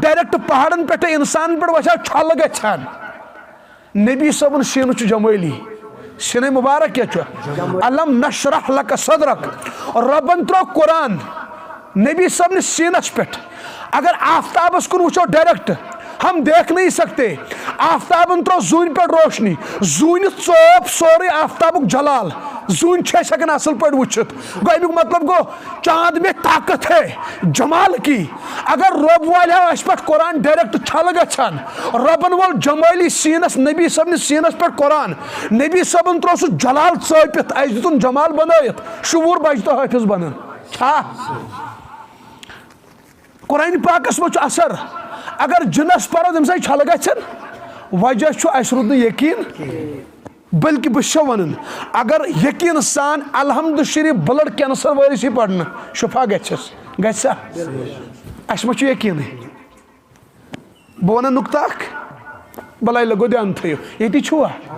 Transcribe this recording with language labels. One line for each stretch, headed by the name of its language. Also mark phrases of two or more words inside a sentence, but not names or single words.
Kashmiri: ڈایریکٹ پہاڑن پٮ۪ٹھٕ انسانن پٮ۪ٹھ وسہِ ہا چھلہٕ گژھِ ہن نبی صٲبُن سیٖنہٕ چھُ جمٲلی سیٖنَے مُبارک کیٛاہ چھُ
Arabic: الم نشرح لک صدرک
Kashmiri: رۄبن ترٛوو قرآن نبی صٲبنِس سیٖنس پٮ۪ٹھ اگر آفتابس کُن وٕچھو ڈایریکٹ
Urdu: ہم دیکھ نہیں سکتے
Kashmiri: آفتابن ترٛوو زوٗنہِ پٮ۪ٹھ روشنی زوٗنہِ ژوپ سورُے آفتابُک جلال زوٗنہِ چھِ أسۍ ہٮ۪کان اصل پٲٹھۍ وٕچھِتھ گوٚو امیُک مطلب گوٚو
Urdu: چاند میں طاقت ہے جمال کی
Kashmiri: اگر رۄب والہِ ہا اسہِ پٮ۪ٹھ قرآن ڈایریکٹ چھلہٕ گژھِ ہن رۄبن وول جمٲلی سیٖنس نبی صٲبنِس سیٖنس پٮ۪ٹھ قرآن نبی صٲبن ترٛوو سُہ جلال ژٲپِتھ اسہِ دِتُن جمال بنٲیِتھ شعوٗر بچہِ تہٕ حٲفظ بنان چھا قرآنِ پاکس منٛز چھُ اثر اگر جِنس پرو تمہِ سۭتۍ چھلہٕ گژھن وجہ چھُ اسہِ روٗد نہٕ یقیٖن بلکہِ بہٕ چھُسو ونان اگر یقیٖن سان الحمد شریٖف
English: blood cancer
Kashmiri: وٲلِس یی پرنہٕ شفا گژھٮ۪س گژھِ سا اسہِ ما چھُ یقیٖنٕے بہٕ ونہٕ نُقطہٕ اکھ بلاے لگو دیان تھٲیِو ییٚتی چھُوا